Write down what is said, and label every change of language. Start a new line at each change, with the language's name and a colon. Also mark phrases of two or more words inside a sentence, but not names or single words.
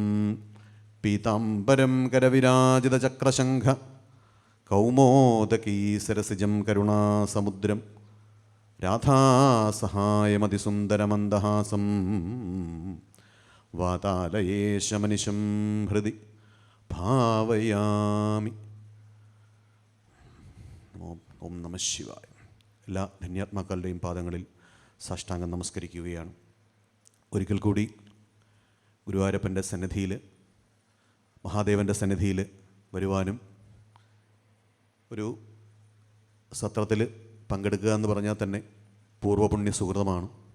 Sanskrit: पीताम्बरं करविराजितचक्रशङ्ख कौमोदकी सरसिजं करुणासमुद्रं राधासहायमतिसुन्दरमन्दहासं वातालयेशमनिशं हृदि ഭാവയാമി. ഓം നമ ശിവായ.
Malayalam: എല്ലാ ധന്യാത്മാക്കളുടെയും പാദങ്ങളിൽ സാഷ്ടാംഗം നമസ്കരിക്കുകയാണ്. ഒരിക്കൽ കൂടി ഗുരുവായൂരപ്പൻ്റെ സന്നിധിയിൽ, മഹാദേവൻ്റെ സന്നിധിയിൽ വരുവാനും ഒരു സത്രത്തിൽ പങ്കെടുക്കുക എന്ന് പറഞ്ഞാൽ തന്നെ പൂർവ്വപുണ്യ സുഹൃതമാണ്.